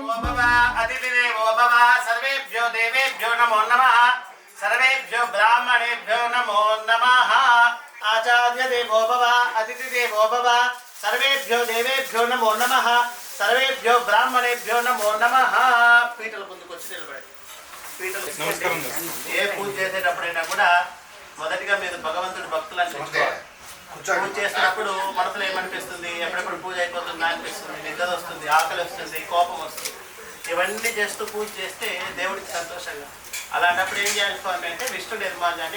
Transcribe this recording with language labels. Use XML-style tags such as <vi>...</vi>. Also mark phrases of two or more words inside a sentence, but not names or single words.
<sa>अतिथिदेवो भव सर्वेभ्यो देवेभ्यो नमो नमः सर्वेभ्यो ब्राह्मणेभ्यो नमो नमः आचार्य देवो भव अतिथिदेवो भव सर्वेभ्यो देवेभ्यो नमो नमः सर्वेभ्यो ब्राह्मणेभ्यो नमो नमः</sa> <te>పీటల ముందుకు వచ్చి నిలబడండి పీటలు నమస్కారం ఏ పూజ చేసేటప్పుడైనా కూడా మొదటిగా మీరు భగవంతుడి భక్తులను చెప్పుకోవాలి పూజ చేసినప్పుడు మనసులో ఏమనిపిస్తుంది ఎప్పుడెప్పుడు పూజ అయిపోతుందా అనిపిస్తుంది నిద్ర వస్తుంది ఆకలి వస్తుంది కోపం వస్తుంది ఇవన్నీ చేస్తూ పూజ చేస్తే దేవుడికి సంతోషంగా అలాంటప్పుడు ఏం చేయాలి స్వామి అంటే విష్ణు నిర్మాణాన్ని</te>